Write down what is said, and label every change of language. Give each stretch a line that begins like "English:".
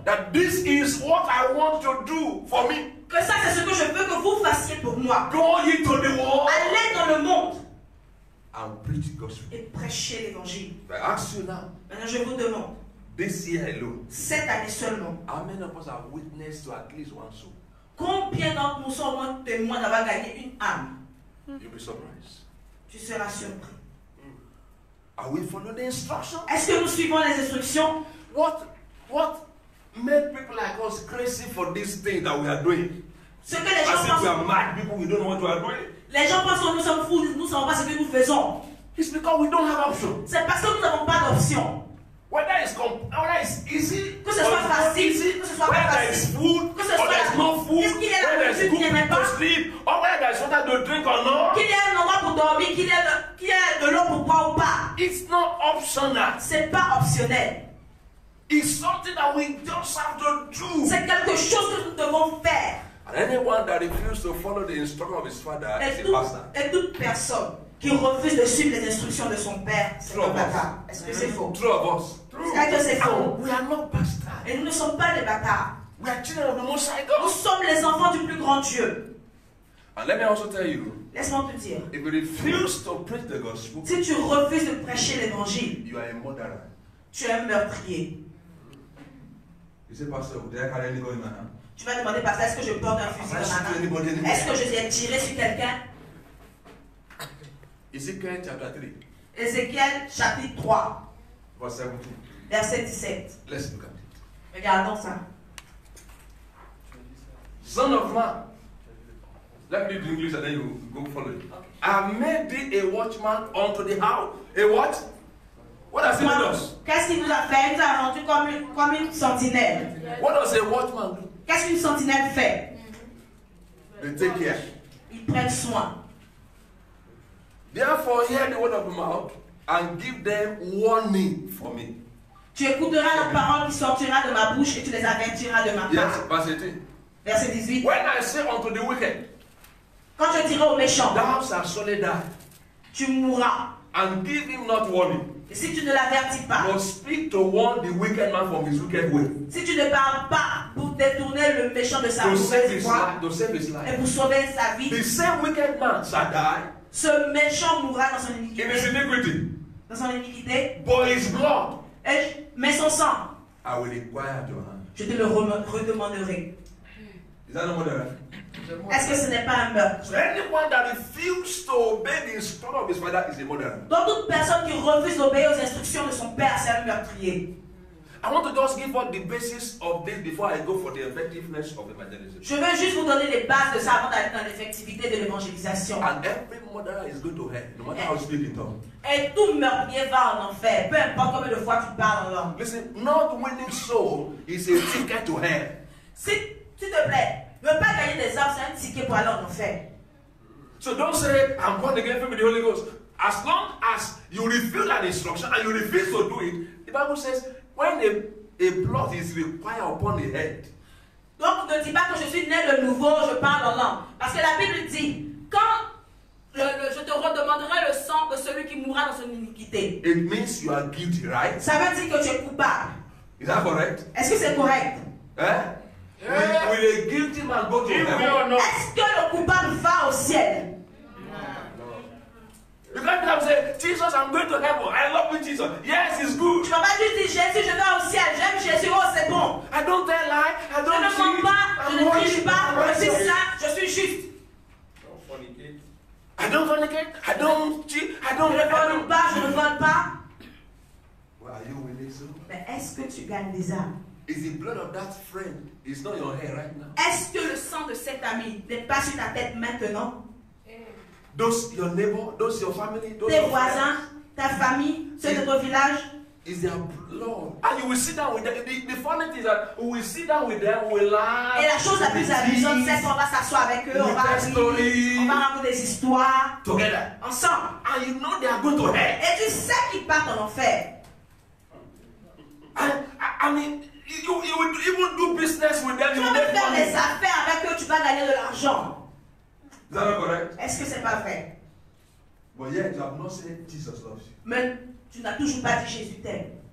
English: That this is what I want to do for me.
French: Que ça, c'est ce que je veux que vous fassiez pour moi.
English: Go ye to the world
French: Allez dans le monde
English: and preach the gospel.
French: et prêchez l'évangile.
English: I ask you now,
French: Maintenant, je vous demande,
English: this year alone,
French: cette année seulement,
English: how many of us have witnessed to at least one soul?
French: combien d'entre nous sont au moins témoins d'avoir gagné une âme?
English: You'll be surprised.
French: Tu seras surpris.
English: Are we following the instruction?
French: Est-ce que nous suivons les instructions?
English: What made people like us crazy for this thing that we are doing?
French: Ce que les gens
English: As if we
French: pensent,
English: are mad people, we don't know what we are doing.
French: les gens pensent que nous sommes fous, nous ne savons pas ce que nous faisons.
English: It's because we don't have option.
French: C'est parce que nous n'avons pas d'option.
English: Whether it's easy,
French: Que ce
English: or
French: soit
English: it's not
French: facile,
English: easy,
French: que ce soit pas
English: whether there is
French: facile,
English: food,
French: que ce
English: or
French: soit
English: there is no food,
French: est-ce qu'il y a la
English: whether there is
French: nourriture,
English: good
French: qu'il n'y en ait
English: place to
French: pas,
English: sleep, or whether there is water to drink or not,
French: qu'il y ait un endroit pour dormir, qu'il y ait de l'eau pour boire ou pas.
English: it's not optional.
French: C'est pas optionnel.
English: It's something that we just have to do.
French: C'est quelque chose que nous devons faire.
English: And anyone that refuses to follow the instruction of his father is a bastard.
French: Et toute personne qui refuse de suivre les instructions de son père, c'est
English: True
French: un
English: of
French: bâtard. Est-ce que c'est faux?
English: True of us.
French: Est-ce que c'est faux?
English: We are not bastards.
French: Et nous ne sommes pas des bâtards.
English: We are children of the Most High
French: Nous
English: God.
French: sommes les enfants du plus grand Dieu.
English: And let me also tell you,
French: Laisse-moi te dire.
English: if you refuse to preach the gospel,
French: Si tu refuses de prêcher l'évangile,
English: you are a murderer.
French: tu es un meurtrier.
English: You say, Pastor, did I carry any gun in my hand?
French: Tu vas demander, pasteur, est-ce que je porte un fusil dans ma main? Est-ce que je viens tirer sur quelqu'un?
English: Ezekiel chapter 3,
French: Ézéchiel chapitre 3,
English: verse 17.
French: verset 17.
English: Let's look at it.
French: Regardons ça.
English: Son of man. Let me read the English and then you go follow it. Okay. I made thee a watchman unto the house. A what? What does it mean us?
French: Qu'est-ce qu'il nous a fait? Il nous a rendu comme une sentinelle.
English: What does a watchman do?
French: Qu'est-ce qu'une sentinelle fait?
English: They take care.
French: Ils prennent soin.
English: Therefore, hear the word of my mouth and give them warning for me.
French: Tu écouteras la parole qui sortira de ma bouche et tu les avertiras de ma
English: Yes,
French: part.
English: verse 18.
French: Verset 18.
English: When I say unto the wicked,
French: Quand je dirai au méchant,
English: thou shalt surely die,
French: tu mourras.
English: and give him not warning,
French: Et si tu ne l'avertis pas,
English: but speak to warn the wicked man from his wicked way,
French: si tu ne parles pas pour détourner le méchant de sa
English: to save
French: mauvaise
English: his
French: voie
English: life, to save his
French: et
English: life,
French: pour sauver sa vie,
English: the same wicked man shall die
French: ce méchant mourra dans son
English: in his
French: iniquité.
English: iniquity,
French: Dans son iniquité,
English: but his blood
French: mais son sang,
English: I will require at your hand.
French: je te le redemanderai.
English: Is that no murder?
French: Est-ce que ce n'est pas un meurtre?
English: So anyone that refuses to obey the instruction of his father is a murderer.
French: Donc toute personne qui refuse d'obéir aux instructions de son père, c'est un meurtrier.
English: I want to just give us the basis of this before I go for the effectiveness of evangelism.
French: Je veux juste vous donner les bases de ça avant d'aller dans l'effectivité de l'évangélisation.
English: And every murderer is going to hell, no matter how you speak in tongues.
French: Et tout meurtrier va en enfer, peu importe combien de fois tu parles en langue.
English: Listen, not winning soul is a ticket to hell.
French: S'il te plaît, ne pas gagner des âmes, c'est un ticket pour aller en enfer.
English: So don't say, I'm born again filled with the Holy Ghost. As long as you refuse that instruction and you refuse to do it, the Bible says, when a blood is required upon the head,
French: Donc ne dis pas que je suis né de nouveau, je parle en langue. Parce que la Bible dit, quand je te redemanderai le sang de celui qui mourra dans son iniquité.
English: it means you are guilty, right?
French: Ça veut dire que tu es coupable.
English: Is that correct?
French: Est-ce que c'est correct?
English: Eh? Will a guilty man go to heaven?
French: Est-ce que le coupable va au ciel?
English: You can't come say, Jesus, I'm going to heaven. I love you, Jesus. Yes, it's good.
French: Tu ne vas pas juste dire Jésus, je vais au ciel, j'aime Jésus, oh c'est bon.
English: I don't tell lie. I
French: Je
English: don't
French: ne mens
English: cheat.
French: pas, je
English: I'm
French: ne triche pas, je
English: righteous.
French: suis saint, je suis juste.
English: Don't fornicate. I don't fornicate. I don't cheat. I don't
French: Je ne vole pas, je ne vole pas.
English: Well, are you winning soul?
French: Mais est-ce que tu gagnes des âmes?
English: Is the blood of that friend is not your hair right now?
French: Est-ce que le sang de cet ami n'est pas sur ta tête maintenant?
English: Those your neighbor, those your family, those
French: Tes
English: your
French: voisins, ta famille, ceux de ton village.
English: is their blood. And you will sit down with them. The funny thing is that we will sit down with them, we will laugh.
French: Et la chose la plus amusante, c'est qu'on va s'asseoir avec eux, on va rire, on va raconter des histoires
English: together.
French: ensemble.
English: And you know they are going to hell.
French: Et tu sais qu'ils partent en enfer.
English: I mean, you will even do business with them.
French: Tu
English: You
French: vas
English: will
French: même
English: make
French: faire
English: money.
French: des affaires avec eux, tu vas gagner de l'argent.
English: Is that not correct?
French: Est-ce que c'est pas vrai?
English: But yet you have not said Jesus loves you.
French: Mais tu n'as toujours pas dit Jésus t'aime.